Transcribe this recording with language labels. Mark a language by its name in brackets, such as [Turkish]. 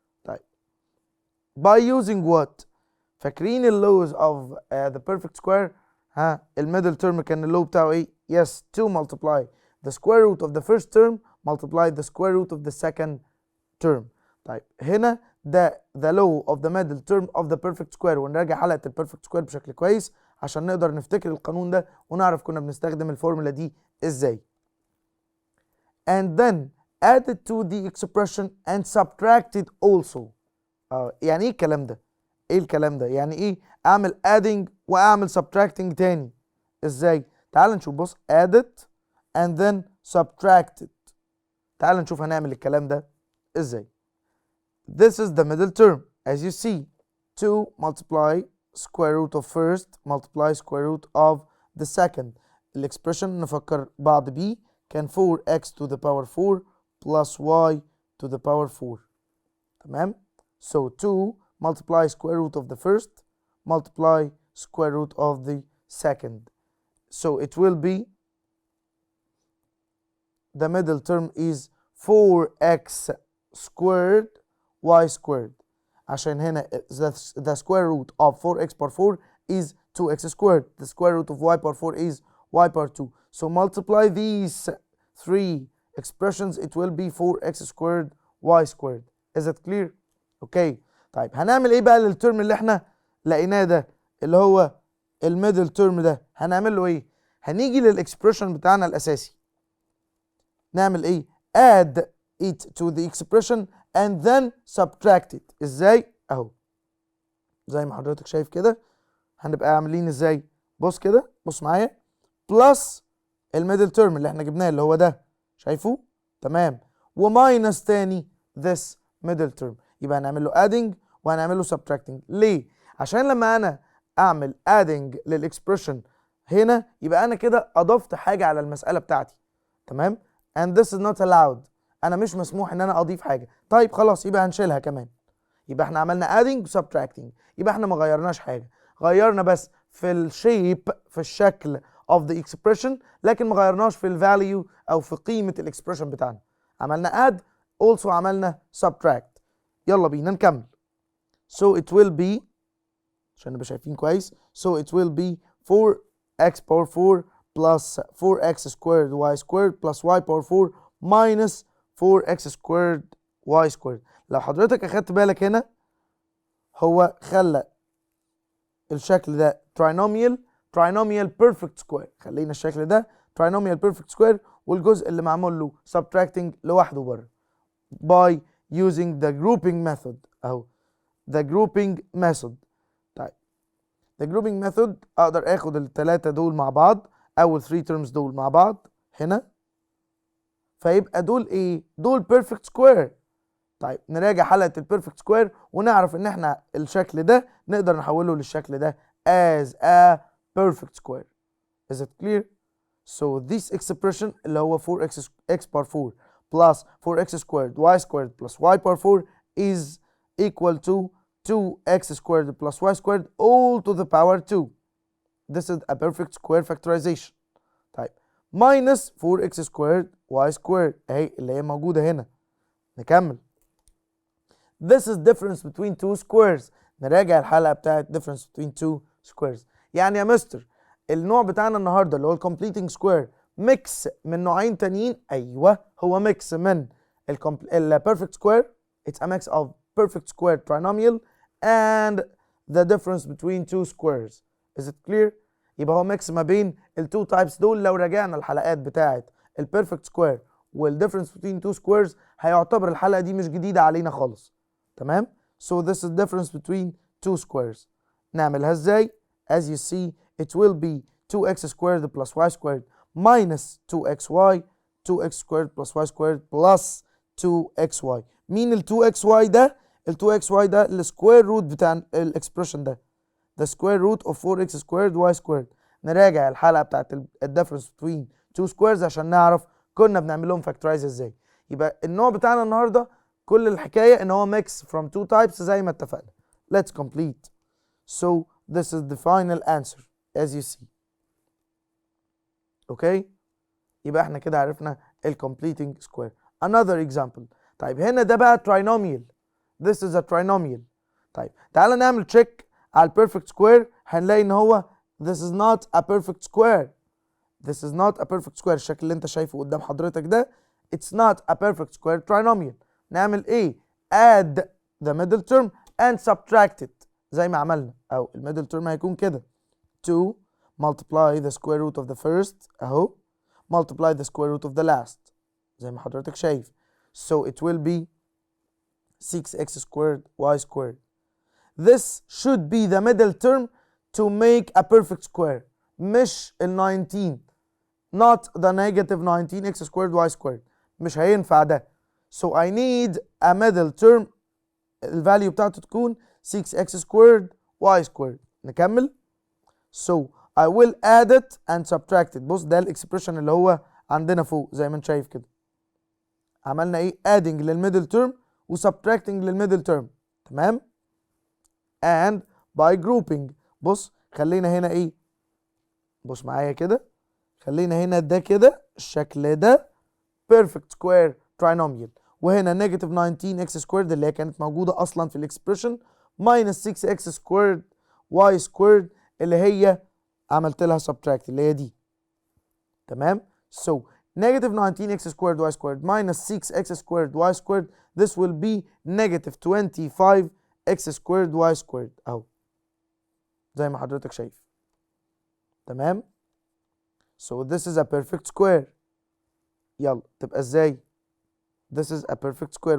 [English] طيب by using what؟ [Arabic] فاكرين اللوز [English] of the perfect square؟ الميدل term [Arabic] كان اللو بتاعه ايه؟ [English] yes, to multiply the square root of the first term multiply the square root of the second term. [Arabic] طيب هنا ده [English] the law of the middle term of the perfect square. [Arabic] ونراجع حلقة ال perfect square بشكل كويس عشان نقدر نفتكر القانون ده ونعرف كنا بنستخدم الفورمولا دي ازاي. [English] and then add it to the expression and subtract it also. [Arabic] يعني ايه الكلام ده؟ ايه الكلام ده؟ يعني ايه اعمل adding واعمل subtracting تاني؟ ازاي؟ تعال نشوف. [English] بص add it and then subtract it. [Arabic] تعال نشوف هنعمل الكلام ده ازاي. [English] This is the middle term as you see. 2 multiply square root of first multiply square root of the second. [Arabic] الاكسبريشن نفكر بعض بيه كان [English] 4x to the power 4 plus y to the power 4. تمام؟ So 2 multiply square root of the first, multiply square root of the second. So it will be, the middle term is 4x squared y squared. [Arabic] عشان هنا [English] the square root of 4x power 4 is 2x squared. The square root of y power 4 is y power 2. So multiply these three expressions, it will be 4x squared y squared. Is it clear? Okay. [Arabic] طيب هنعمل ايه بقى للترم اللي احنا لقيناه ده اللي هو الميدل ترم ده؟ هنعمل له ايه؟ هنيجي للاكسبريشن بتاعنا الاساسي، نعمل ايه؟ [English] add it to the expression and then subtract it. [Arabic] ازاي؟ اهو زي ما حضرتك شايف كده. هنبقى عاملين ازاي؟ بص كده، بص معايا، بلس الميدل ترم اللي احنا جبناه اللي هو ده، شايفه؟ تمام. وماينس تاني [English] this middle term. [Arabic] يبقى هنعمل له adding وهنعمل له subtracting. ليه؟ عشان لما انا اعمل adding للاكسبريشن هنا يبقى انا كده اضفت حاجه على المساله بتاعتي. [English] تمام؟ and this is not allowed. [Arabic] انا مش مسموح ان انا اضيف حاجه. طيب خلاص يبقى هنشيلها كمان. يبقى احنا عملنا adding و subtracting. يبقى احنا ما غيرناش حاجه، غيرنا بس في الشيب، في الشكل [English] of the expression، [Arabic] لكن ما غيرناش في الفاليو او في قيمه الاكسبريشن بتاعنا. عملنا add also عملنا subtract. يلا بينا نكمل. [English] so it will be، [Arabic] عشان نبقى شايفين كويس، [English] so it will be 4x power 4 plus 4x squared y squared plus y power 4 minus 4x squared y squared. [Arabic] لو حضرتك اخدت بالك هنا هو خلى الشكل ده trinomial perfect square. خلينا الشكل ده trinomial perfect square والجزء اللي معمول له subtracting لوحده بره [English] by using the grouping method [Arabic] اهو the grouping method. طيب the grouping method اقدر اخد الثلاثه دول مع بعض، اول 3 terms دول مع بعض هنا، فيبقى دول ايه؟ دول perfect square. طيب نراجع حلقه البيرفكت سكوير ونعرف ان احنا الشكل ده نقدر نحوله للشكل ده [English] as a perfect square. Is it clear? So this expression اللي هو 4x power 4 plus 4x squared y squared plus y power 4 is equal to 2x squared plus y squared all to the power 2. This is a perfect square factorization. [Arabic] طيب minus 4x squared y squared اهي اللي هي موجودة هنا. نكمل. [English] This is difference between two squares. [Arabic] نراجع الحلقة بتاعت [English] difference between two squares. [Arabic] يعني يا مستر النوع بتاعنا النهارده اللي هو completing square ميكس من نوعين تانيين. ايوه هو ميكس من perfect square. [English] It's a mix of perfect square trinomial and the difference between two squares. Is it clear? [Arabic] يبقى هو ميكس ما بين التو تايبس دول. لو راجعنا الحلقات بتاعت البيرفكت سكوير والديفرنس between two squares هيعتبر الحلقة دي مش جديدة علينا خالص. [English] تمام؟ So this is difference between two squares. [Arabic] نعملها ازاي؟ [English] As you see it will be 2x squared plus y squared minus 2xy 2x squared plus y squared plus 2xy. [Arabic] مين ال 2xy ده؟ ال 2xy ده السكوير روت بتاع الاكسبريشن ده. [English] The square root of 4x squared y squared. [Arabic] نراجع الحلقة بتاعت الديفرنس between two squares عشان نعرف كنا بنعمل لهم فاكتورايز ازاي. يبقى النوع بتاعنا النهارده كل الحكاية ان هو [English] mix from two types [Arabic] زي ما اتفقنا. [English] Let's complete. So this is the final answer as you see. Okay? [Arabic] يبقى احنا كده عرفنا ال completing square. [English] Another example. [Arabic] طيب هنا ده بقى [English] trinomial. This is a trinomial. [Arabic] طيب تعالى نعمل check على ال perfect square. هنلاقي ان هو [English] this is not a perfect square. This is not a perfect square. [Arabic] الشكل اللي انت شايفه قدام حضرتك ده [English] it's not a perfect square trinomial. نعمل ايه؟ add the middle term and subtract it زي ما عملنا. او ال middle term هيكون كده 2 multiply the square root of the first اهو multiply the square root of the last [Arabic] زي ما حضرتك شايف. [English] So it will be 6x squared y squared. This should be the middle term to make a perfect square. مش ال 19 not the negative 19x squared y squared. [Arabic] مش هينفع ده. [English] So I need a middle term [Arabic] الفاليو بتاعته تكون [English] 6x squared y squared. [Arabic] نكمل. [English] So I will add it and subtract it. [Arabic] بص ده الاكسبريشن اللي هو عندنا فوق زي ما انت شايف كده. عملنا ايه؟ adding للميدل term و subtracting للميدل term. تمام؟ [English] and by grouping. [Arabic] بص خلينا هنا ايه، بص معايا كده، خلينا هنا ده كده الشكل ده perfect square trinomial، وهنا negative 19x squared اللي هي كانت موجودة أصلا في الإكسبريشن minus 6x squared y squared اللي هي عملت لها subtract اللي هي دي. [English] تمام؟ so negative 19x squared y squared minus 6x squared y squared this will be negative 25x squared y squared [Arabic] أهو زي ما حضرتك شايف. [English] تمام؟ so this is a perfect square. يلا تبقى ازاي؟ this is a perfect square.